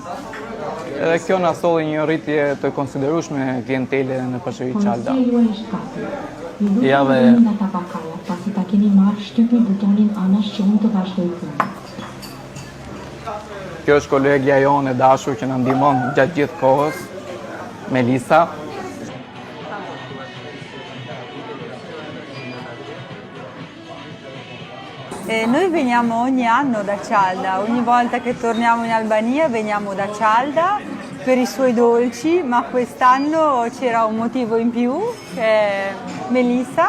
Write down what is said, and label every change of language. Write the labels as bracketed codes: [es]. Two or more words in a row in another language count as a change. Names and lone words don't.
[sq] Edhe kjo na solli një rritje të konsiderueshme klientele në pasticeri Çalda. Ja dhe nga tabakaja, pasi ta keni marrë shtypni butonin anash që unë të vazhdoj punën. Kjo është kolegja jonë e dashur që na ndihmon gjatë gjithë kohës, Melisa. [it] Noi veniamo ogni anno da Çalda, ogni volta che torniamo in Albania veniamo da Çalda per i suoi dolci, ma quest'anno c'era un motivo in più, che è Melisa.